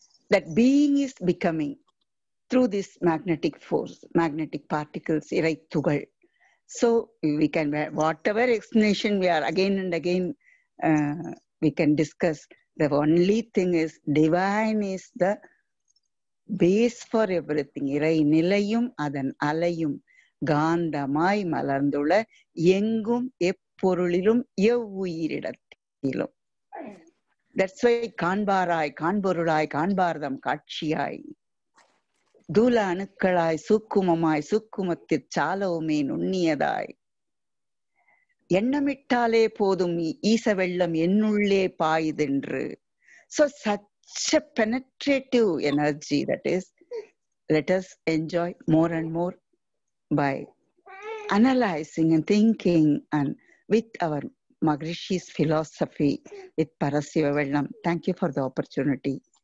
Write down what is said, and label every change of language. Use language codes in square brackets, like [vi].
[en] That being is becoming through this magnetic force, magnetic particles, Iraithugal. So we can, whatever explanation we are again and again, we can discuss. The only thing is divine is the base for everything. [ta] Irai nilayum adan alayum காந்தமாய் மலர்ந்துள்ள எங்கும் எப்பொருளிலும் எவ்வுயிரிடத்திலும். [en] That's why [ta] காண்பாராய் காண்பொருளாய் காண்பார்தம் காட்சியாய் தூல அணுக்களாய் சூக்குமமாய் சூக்குமத்திற் சாலவுமே நுண்ணியதாய் எண்ணமிட்டாலே போதும் ஈச வெள்ளம் என்னுள்ளே பாயுதென்று. [en] So such a penetrative energy that is, let us enjoy more and more by analyzing and thinking and with our Maharishi's philosophy with Parasiva Vellam. Thank you for the opportunity.